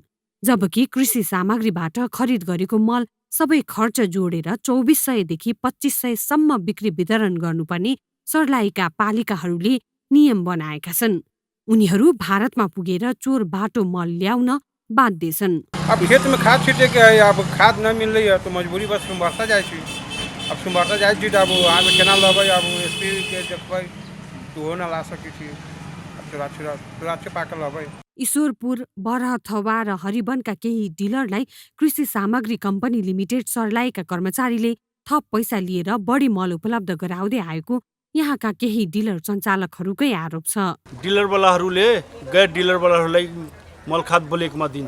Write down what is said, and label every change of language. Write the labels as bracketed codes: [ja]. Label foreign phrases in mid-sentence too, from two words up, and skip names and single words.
[ne] जबकि कृषि सामग्रीबाट खरिद गरेको मल सबै खर्च जोडेर 2400 देखि 2500 सम्म बिक्री वितरण गर्नुपर्ने सर्लाहीका पालिकाहरूले नियम बनाएका छन्। उनीहरू भारतमा पुगेर चोर बाटो मल ल्याउन बाध्य छन्। [mai] अब खेत में खाद छीटे के है, अब खाद न मिल रही है तो मजबूरी बस सुम्बरता जाए छी। अब सुम्बरता जाए छी तो अब वहाँ पे केना लगे, अब स्प्रे के देखबै तो हो न ला सकी छी। अब सुरक्षा पाकल लगे। [ne] ईश्वरपुर, बरहथवा र हरिवनका केही डिलरलाई कृषि सामग्री कम्पनी लिमिटेड सर्लाहीका कर्मचारीले थप पैसा लिएर बढी मल उपलब्ध गराउँदै आएको यहाँका केही डिलर सञ्चालकहरूकै आरोप छ। डिलरवालाहरूले गैर डिलरवालाहरूलाई मलखाद बोलेकोमा दिन्छ।